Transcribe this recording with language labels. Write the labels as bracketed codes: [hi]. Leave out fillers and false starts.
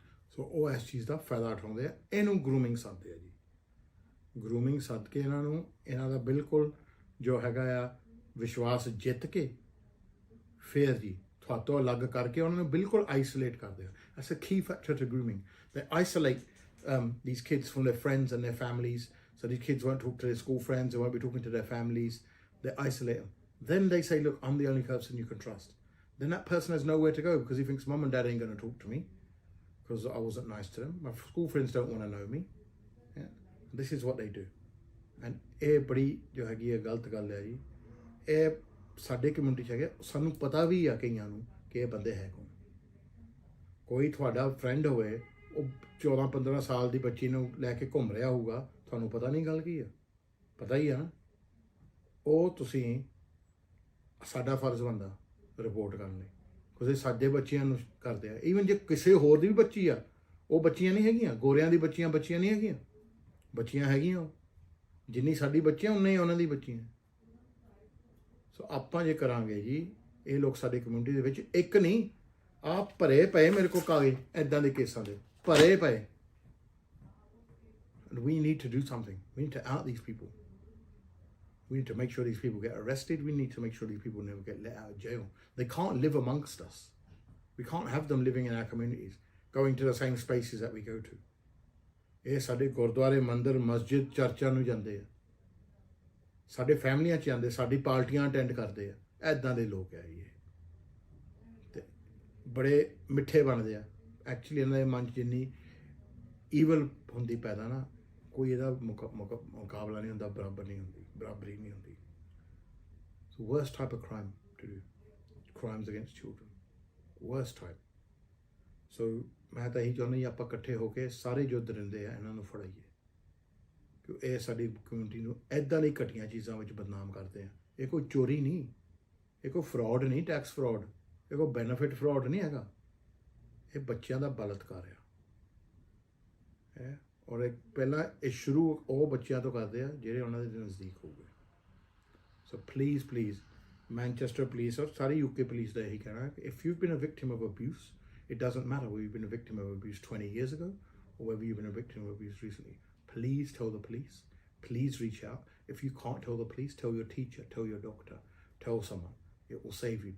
[pa] ਸੋ ਉਹ ਇਸ ਚੀਜ਼ ਦਾ ਫਾਇਦਾ ਉਠਾਉਂਦੇ ਆ ਇਹਨੂੰ ਗਰੂਮਿੰਗ ਸੱਦਦੇ ਆ ਜੀ ਗਰੂਮਿੰਗ ਸੱਦ ਕੇ ਇਹਨਾਂ ਦਾ ਬਿਲਕੁਲ ਜੋ ਹੈਗਾ ਆ ਵਿਸ਼ਵਾਸ ਜਿੱਤ ਕੇ ਫਿਰ ਜੀ ਤੁਹਾਤੋਂ ਅਲੱਗ ਕਰਕੇ ਉਹਨਾਂ ਨੂੰ ਬਿਲਕੁਲ ਆਈਸੋਲੇਟ ਕਰਦੇ ਆ [en] as a key factor to grooming [pa] ਦੇ [en] Isolate these kids from their friends and their families so these kids won't talk to their school friends, they won't be talking to their families, they isolate them. Then they say, look, I'm the only person you can trust. Then that person has nowhere to go because he thinks mum and dad ain't going to talk to me because I wasn't nice to them. My school friends don't want to know me. Yeah? This is what they do. [pa] And ਇਹ ਬੜੀ ਜੋ ਹੈਗੀ ਹੈ ਗਲਤ ਗੱਲ ਹੈ ਜੀ ਇਹ ਸਾਡੇ ਕਮਿਊਨਿਟੀ 'ਚ ਹੈਗੇ ਸਾਨੂੰ ਪਤਾ ਵੀ ਆ ਕਈਆਂ ਨੂੰ ਕਿ ਇਹ ਬੰਦੇ ਹੈ ਕੌਣ ਕੋਈ ਤੁਹਾਡਾ ਫਰੈਂਡ ਹੋਵੇ ਉਹ 14-15 ਸਾਲ ਦੀ ਬੱਚੀ ਨੂੰ ਲੈ ਕੇ ਘੁੰਮ ਰਿਹਾ ਹੋਊਗਾ ਤੁਹਾਨੂੰ ਪਤਾ ਨਹੀਂ ਗੱਲ ਕੀ ਆ ਪਤਾ ਹੀ ਆ ਨਾ ਉਹ ਤੁਸੀਂ ਸਾਡਾ ਫਰਜ਼ ਬਣਦਾ ਰਿਪੋਰਟ ਕਰਨ ਲਈ ਕਿਉਂਕਿ ਸਾਡੇ ਬੱਚਿਆਂ ਨੂੰ ਕਰਦੇ ਆ ਈਵਨ ਜੇ ਕਿਸੇ ਹੋਰ ਦੀ ਵੀ ਬੱਚੀ ਆ ਉਹ ਬੱਚੀਆਂ ਨਹੀਂ ਹੈਗੀਆਂ ਗੋਰਿਆਂ ਦੀ ਬੱਚੀਆਂ ਨਹੀਂ ਹੈਗੀਆਂ ਬੱਚੀਆਂ ਹੈਗੀਆਂ ਉਹ ਜਿੰਨੀ ਸਾਡੀ ਬੱਚੀਆਂ ਉਨੇ ਹੀ ਉਹਨਾਂ ਦੀ ਬੱਚੀਆਂ ਸੋ ਆਪਾਂ ਜੇ ਕਰਾਂਗੇ ਜੀ ਇਹ ਲੋਕ ਸਾਡੀ ਕਮਿਊਨਿਟੀ ਦੇ ਵਿੱਚ ਇੱਕ ਨਹੀਂ ਆਪ ਭਰੇ ਪਏ ਮੇਰੇ ਕੋਲ ਕਾਗਜ਼ ਇੱਦਾਂ ਦੇ ਕੇਸਾਂ ਦੇ ਭਰੇ ਪਏ [en] and we need to do something we need to out these people We need to make sure these people get arrested. We need to make sure these people never get let out of jail. They can't live amongst us. We can't have them living in our communities, going to the same spaces that we go to. [pa] ਇਹ ਸਾਡੇ ਗੁਰਦੁਆਰੇ ਮੰਦਿਰ ਮਸਜਿਦ ਚਰਚਾਂ ਨੂੰ ਜਾਂਦੇ ਆ, ਸਾਡੇ ਫੈਮਲੀਆਂ 'ਚ ਜਾਂਦੇ, ਸਾਡੀ ਪਾਰਟੀਆਂ ਅਟੈਂਡ ਕਰਦੇ ਆ, ਇੱਦਾਂ ਦੇ ਲੋਕ ਆ ਇਹ ਤੇ ਬੜੇ ਮਿੱਠੇ ਬਣਦੇ ਆ। ਐਕਚੁਅਲੀ ਇਹਨਾਂ ਦੇ ਮਨ 'ਚ ਜਿੰਨੀ ਈਵਲ ਹੁੰਦੀ ਪੈਦਾ ਨਾ, ਕੋਈ ਇਹਦਾ ਮੁਕਾਬਲਾ ਨਹੀਂ ਹੁੰਦਾ, ਬਰਾਬਰੀ ਨਹੀਂ ਹੁੰਦੀ। [en] So worst type of crime to do, crimes against children, worst type. [pa] So ਮੈਂ ਤਾਂ ਇਹੀ ਚਾਹੁੰਦਾ ਜੀ ਆਪਾਂ ਇਕੱਠੇ ਹੋ ਕੇ ਸਾਰੇ ਜੋ ਦਰਿੰਦੇ ਆ ਇਹਨਾਂ ਨੂੰ ਫੜਾਈਏ, ਕਿ ਇਹ ਸਾਡੀ ਕਮਿਊਨਿਟੀ ਨੂੰ ਇੱਦਾਂ ਦੀ ਘਟੀਆਂ ਚੀਜ਼ਾਂ ਵਿੱਚ ਬਦਨਾਮ ਕਰਦੇ ਆ। ਇਹ ਕੋਈ ਚੋਰੀ ਨਹੀਂ, ਇਹ ਕੋਈ ਫਰਾਡ ਨਹੀਂ, ਟੈਕਸ ਫਰਾਡ, ਇਹ ਕੋਈ ਬੈਨੀਫਿਟ ਫਰਾਡ ਨਹੀਂ ਹੈਗਾ, ਇਹ ਬੱਚਿਆਂ ਦਾ ਬਲਾਤਕਾਰ ਆ। ਔਰ ਪਹਿਲਾਂ ਇਹ ਸ਼ੁਰੂ ਉਹ ਬੱਚਿਆਂ ਤੋਂ ਕਰਦੇ ਆ ਜਿਹੜੇ ਉਹਨਾਂ ਦੇ ਨਜ਼ਦੀਕ ਹੋਊਗੇ। ਸੋ ਪਲੀਜ਼ ਮੈਨਚੈਸਟਰ ਪੁਲਿਸ ਔਰ ਸਾਰੀ UK ਪੁਲਿਸ ਦਾ ਇਹੀ ਕਹਿਣਾ ਕਿ [en] If you been a victim of abuse, it doesn't matter whether you've been a victim of abuse 20 years ago or whether you've been a victim of abuse recently. Please tell the police. Please reach out. If you can't tell the police, tell your teacher, tell your doctor, tell someone. It will save you.